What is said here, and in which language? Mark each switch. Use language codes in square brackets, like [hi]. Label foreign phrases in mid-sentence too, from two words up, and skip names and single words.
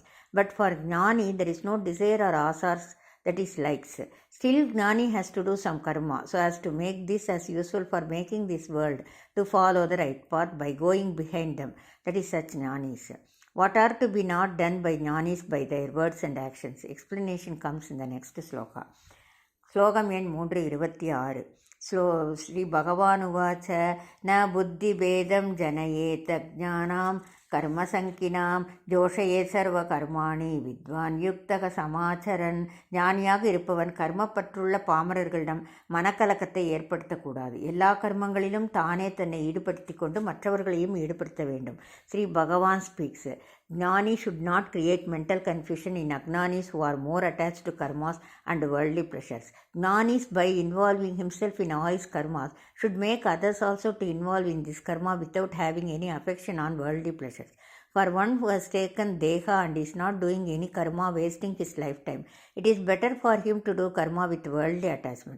[en] But for Jnani, there is no desire or asars, that is likes. Still, Jnani has to do some karma so as to make this as useful for making this world to follow the right path by going behind them. That is such Jnanis. What are to be not done by Jnanis by their words and actions? Explanation comes in the next sloka. [ta] Slokam எண் [sa] 326. श्री भगवान् उवाच न बुद्धि भेदं जनयेत् ज्ञानम् कर्म संकिनाम जोषये सर्व कर्माणि विद्वान युक्तக समाचरन्. [ta] ஞானியாக இருப்பவன் கர்மப்பற்றுள்ள பாமரர்களிடம் மனக்கலக்கத்தை ஏற்படுத்தக்கூடாது. எல்லா கர்மங்களிலும் தானே தன்னை ஈடுபடுத்தி கொண்டு மற்றவர்களையும் ஈடுபடுத்த வேண்டும். [en] Sri Bhagavan speaks, Jnani should not create mental confusion in Ajnanis who are more attached to karmas and worldly pleasures. Jnanis, by involving himself in all his karmas, should make others also to involve in this karma without having any affection on worldly pleasures. For one who has taken deha and is not doing any karma, wasting his lifetime, it is better for him to do karma with worldly attachment.